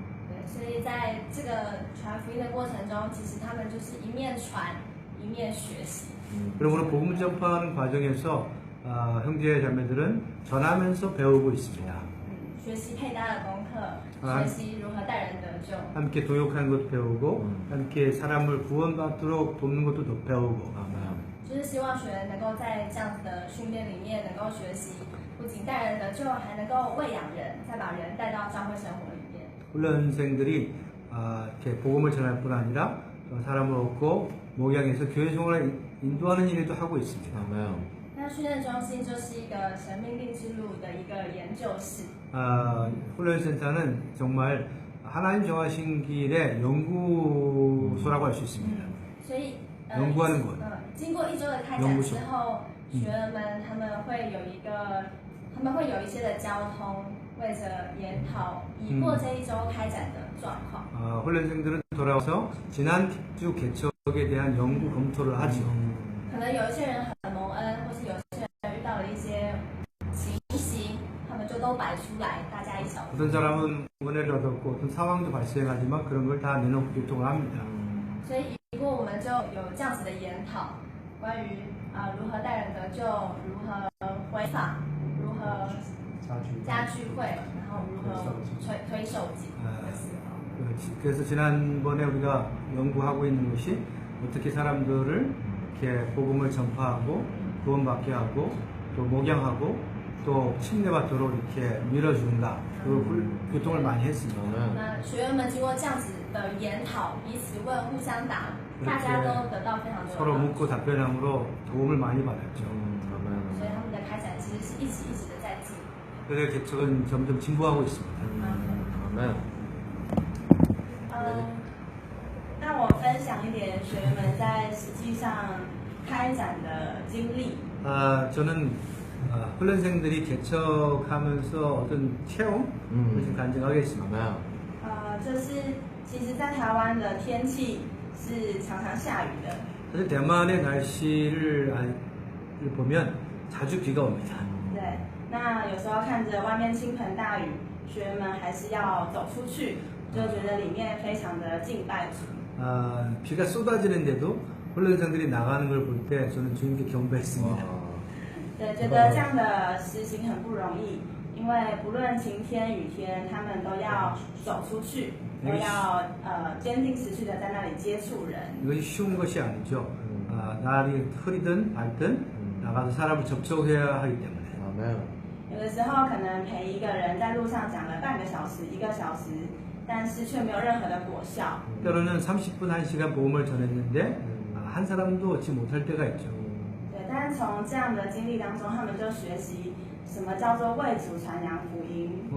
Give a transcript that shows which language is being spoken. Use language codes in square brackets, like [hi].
[zh] 对，所以在这个传福音的过程中，其实他们就是一面传一面学习。 [ko] 그러므로 복음 전파하는 과정에서 형제 자매들은 전하면서 배우고 있습니다. [zh] 学习配搭的功课，学习如何带人得救。 [ko] 함께 동역하는 것도 배우고 함께 사람을 구원받도록 돕는 것도 더 배우고. 아멘. [zh] 就是希望学员能够在这样子的训练里面，能够学习不仅带人得救，还能够喂养人，再把人带到教会生活里面。 [ko] 훈련생들이 이렇게 복음을 전할 뿐 아니라 사람을 얻고 목양해서 교회 생활을 인도하는 일도 하고 있습니다. 아멘. [zh] 那训练中心就是一个神命令之路的一个研究室。 [ko] 훈련센터는 정말 하나님 정하신 길의 연구소라고 할 수 있습니다. [zh] 所以 [ko] 연구하는 곳. [zh] 经过1周的开展之后，学员们他们会有一些的交通，为着研讨已过这1周开展的状况。 [ko] 훈련생들은 돌아와서 지난 주 개척에 대한 연구 검토를 하죠. [zh] 可能有一些人很蒙恩，或是有些人遇到了一些情形，他们就都摆出来，大家一起讨论。 [ko] 어떤 사람은 은혜를 얻었고 어떤 상황도 발생하지만 그런 걸 다 내놓고 교통을 합니다. [zh] 所以一过我们就有这样子的研讨，关于如何带人得救，如何回访，如何加聚会，然后如何推受祭的时候。 [ko] 그래서 지난번에 우리가 연구하고 있는 것이 어떻게 사람들을 이렇게 복음을 전파하고 구원받게 하고 또 목양하고 또 침례받도록 이렇게 밀어주는가 그 교통을 많이 했습니다. [zh] 那学员们经过这样子的研讨，彼此问，互相答，大家都得到非常多的 [ko] 서로 [zh] 帮助。 [ko] 묻고 답변함으로 도움을 많이 받았죠. [zh] 所以他们的开展其实是一直的在进步。 [ko] 그래서 개척은 점점 진보하고 있습니다. 아멘. [zh] 那我分享一点学员们在实际上开展的经历。 [ko] 저는 훈련생들이 개척하면서 어떤 체험 을 간증하겠습니다. [zh] 就是其实，在台湾的天气是常常下雨的。 [ko] 사실 대만의 날씨를 보면 자주 비가 옵니다. [zh] 对，那有时候看着外面倾盆大雨，学员们还是要走出去，就觉得里面非常的敬拜主。 [ko] 비가 쏟아지는데도 훈련생들이 나가는 걸 볼 때 저는 주님께 경배했습니다. [zh] 对，觉得这样的实行很不容易，因为不论晴天雨天，他们都要走出去，都要坚定持续的在那里接触人。 [ko] 이것이 쉬운 것이 아니죠. 날이 흐리든 밝든 나가서 사람을 접촉해야 하기 때문에. [zh] 有的时候可能陪一个人在路上讲了半个小时、1个小时，但是却没有任何的果效。 [ko] 때로는 30분, 1시간 복음을 전했는데 한 사람도 얻지 못할 때가 있죠. [zh] 对，但是从这样的经历当中，他们就学习什么叫做为主传扬福音。